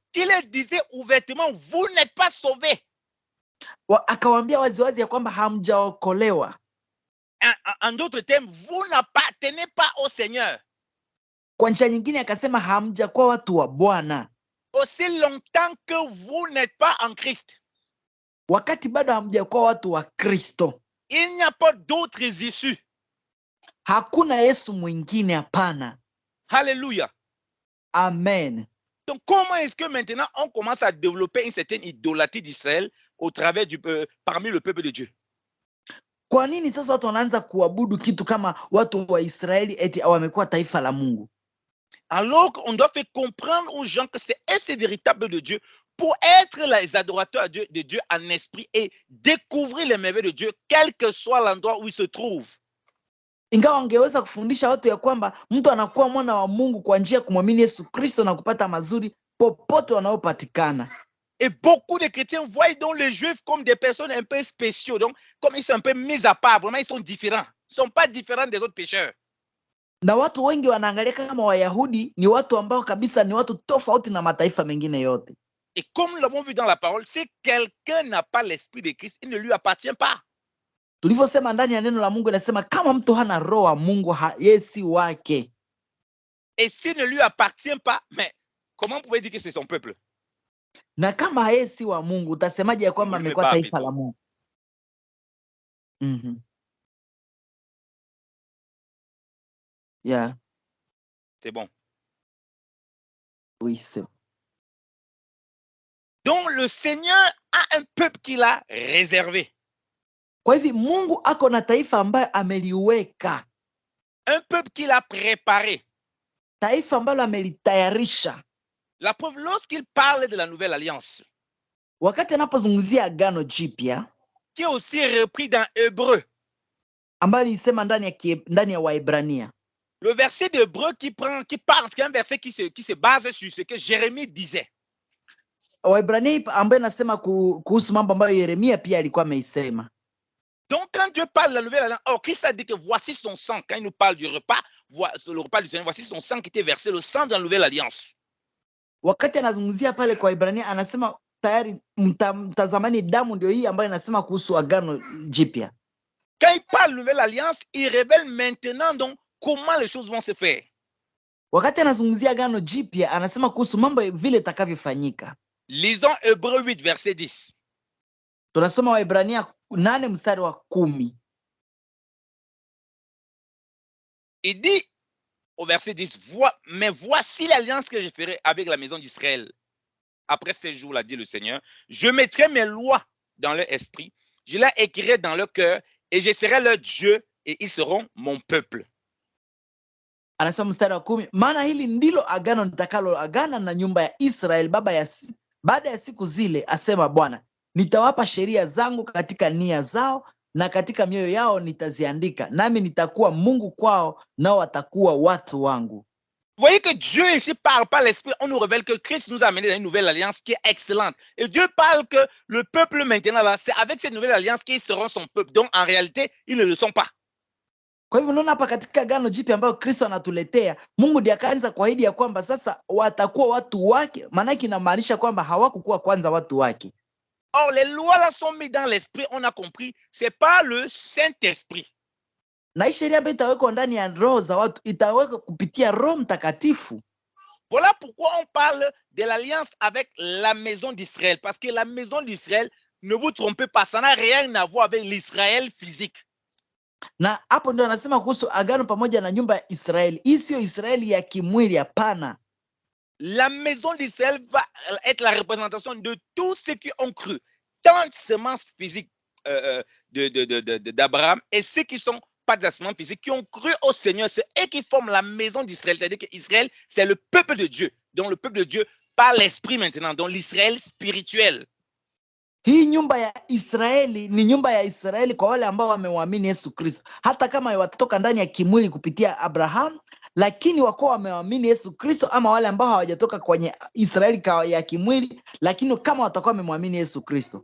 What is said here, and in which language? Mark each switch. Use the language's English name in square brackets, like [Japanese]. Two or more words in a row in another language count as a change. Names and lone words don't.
[French] Il disait ouvertement, vous n'êtes pas sauvés. [Swahili] Akawaambia waziwazi ya kwamba hamjaokolewa. [French] En d'autres termes, vous n'appartenez pas au Seigneur. [Swahili] Kwa njia nyingine akasema hamjakuwa watu wa Bwana. [French] Aussi longtemps que vous n'êtes pas en Christ. [Swahili] Wakati bado hamjakuwa watu wa Kristo. [French] Il n'y a pas d'autres issues. [Swahili] Hakuna Yesu mwingine, hapana. [French] Alléluia. Amen. Donc, comment est-ce que maintenant on commence à développer une certaine idolâtrie d'Israël au travers parmi le peuple de Dieu? [Swahili] Kwa nini sasa watu wanaanza kuabudu kitu kama watu wa Israeli eti wamekuwa taifa la Mungu? [French] Alors qu'on doit faire comprendre aux gens que c'est véritable de Dieu pour être les adorateurs de Dieu en esprit et découvrir les merveilles de Dieu, quel que soit l'endroit où il se trouve. [Swahili] Ingawa wangeweza kufundisha watu ya kwamba mtu anakuwa mwana wa Mungu kwa njia ya kumwamini Yesu Kristo na kupata mazuri popote wanaopatikana. [French] Et beaucoup de chrétiens voient donc les Juifs comme des personnes un peu spéciaux, donc comme ils sont un peu mis à part, vraiment ils sont différents. Ils ne sont pas différents des autres pécheurs. [Swahili] Na watu wengi wanaangalia kama Wayahudi ni watu ambao kabisa ni watu tofauti na mataifa mengine yote. [French] Et comme nous l'avons vu dans la parole, si quelqu'un n'a pas l'esprit de Christ, il ne lui appartient pas. [Swahili] Tulivyosema ndani ya neno la Mungu inasema kama mtu hana roho wa Mungu yeye si wake. [French] Et s'il ne lui appartient pas, mais comment vous pouvez dire que c'est son peuple? [Swahili] Na kama yeye si wa Mungu utasemaje ya kwamba amekuwa taifa la Mungu? [French] Yeah. C'est bon. Oui, c'est bon. Donc le Seigneur a un peuple qu'il a réservé. [Swahili] Kwa hivyo Mungu ako na taifa ambaye ameliweka. [French] Un peuple qu'il a préparé. [Swahili] Taifa ambalo amelitayarisha. [French] La preuve, lorsqu'il parle de la nouvelle alliance, [Swahili] wakati anapozungumzia agano jipya, [French] qui est aussi repris dans Hébreu, [Swahili] ambayo ilisema ndani ya Waebrania. [French] Le verset d'Hébreu qui parle, qui est un verset qui se base sur ce que Jérémie disait. [Swahili] Waebrania ambayo inasema kuhusu mambo ambayo Yeremia pia alikuwa ameisema. [French] Donc, quand Dieu parle de la nouvelle alliance, Christ a dit que voici son sang. Quand il nous parle du repas, le repas du Seigneur, voici son sang qui était versé, le sang de la nouvelle alliance. [Swahili] Wakati anazungumzia pale kwa Ibrania anasema tayari mtazamani damu ndio hii ambayo inasema kuhusu agano jipya. [French] Quand il parle de nouvelle alliance, il révèle maintenant donc comment les choses vont se faire. [Swahili] Wakati anazungumzia agano jipya anasema kuhusu mambo vile itakavyofanyika. [French] Lisons Hébreux 8 verset 10. [Swahili] Tunasoma Waebrania 8 mstari wa 10. [French] Il dit au verset 10, mais voici l'alliance que je ferai avec la maison d'Israël. Après ces jours-là, dit le Seigneur, je mettrai mes lois dans leur esprit, je les écrirai dans leur cœur, et je serai leur Dieu, et ils seront mon peuple. [Swahili] Anasema mstari wa 10, maana hili ndilo agano nitakalo agana na nyumba ya Israel baada ya siku zile, asema Bwana, nitawapa sheria zangu katika nia zao na katika mioyo yao nitaziandika, nami nitakuwa Mungu kwao, nao watakuwa watu wangu. [French] Vous voyez que Dieu ici parle par l'Esprit, on nous révèle que Christ nous a amené dans une nouvelle alliance qui est excellente. Et Dieu parle que le peuple maintenant là, c'est avec cette nouvelle alliance qu'ils seront son peuple. Donc en réalité, ils ne le sont pas. [Swahili] Kwa hivyo unaona hapa katika agano jipya ambayo Kristo anatuletea, Mungu ndiye akaanza kuahidi ya kwamba sasa watakuwa watu wake, maana inamaanisha kwamba hawakukuwa kwanza watu wake. [French] Or les lois là sont mises dans l'esprit, on a compris, c'est pas le Saint-Esprit. [Swahili] Na hii sheria ambayo itawekwa ndani ya roho za watu itawekwa kupitia Roho Mtakatifu. [French] Voilà pourquoi on parle de l'alliance avec la maison d'Israël. Parce que la maison d'Israël, ne vous trompez pas, ça n'a rien à voir avec l'Israël physique. [Swahili] Na hapo ndio anasema kuhusu agano pamoja na nyumba ya Israeli. Hii sio Israeli ya kimwili, hapana. [French] La maison d'Israël va être la représentation de tous ceux qui ont cru, tant de semences physiques d'Abraham et ceux qui sont pas de la semence physique, qui ont cru au Seigneur, c'est eux qui forment la maison d'Israël. C'est-à-dire qu'Israël, c'est le peuple de Dieu. Donc le peuple de Dieu par l'esprit maintenant, donc l'Israël spirituel. [Swahili] Hii nyumba ya Israeli ni nyumba ya Israeli kwa wale ambao wamemwamini Yesu Kristo. Hata kama watatoka ndani ya kimwili kupitia Abraham, lakini wako wamemwamini Yesu Kristo, ama wale ambao hawajatoka kwenye Israeli ya kimwili, lakini kama watakuwa wamemwamini Yesu Kristo.